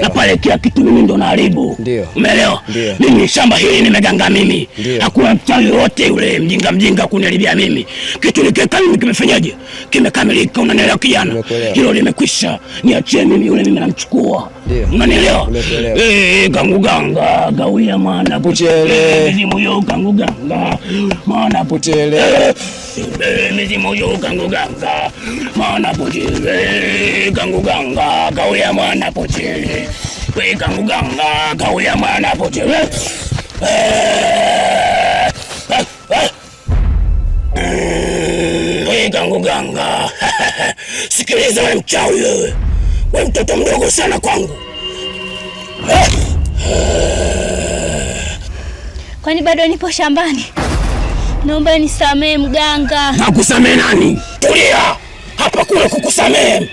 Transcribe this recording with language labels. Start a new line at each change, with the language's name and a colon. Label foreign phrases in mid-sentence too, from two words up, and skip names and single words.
Swahili: Na pale kila kitu mimi ndo naharibu. Ndio. Umeelewa? Ndio. Mimi shamba hili nimeganga mimi. Ndio. Hakuna mchawi yote yule mjinga kuniharibia mimi. Kitu nikeka mimi kimefanyaje? Kimekamilika, unanielewa kijana? Nimekuelewa. Hilo limekwisha. Niachie mimi yule mimi namchukua. Ndio. Unanielewa? Nimekuelewa. Ganguganga gauya mwana puchele. Mizimu yo ganguganga mwana puchele. Mizimu yo ganguganga mwana puchele. Ganguganga gauya mwana puchele. We ganguganga gauya mwana puchele. We ganguganga. Sikiliza wewe mchawi wewe. Wewe mtoto mdogo sana kwangu. Kwani bado nipo shambani? Naomba nisamee mganga. Nakusamee nani? Tulia. Hapa kuna kukusamee.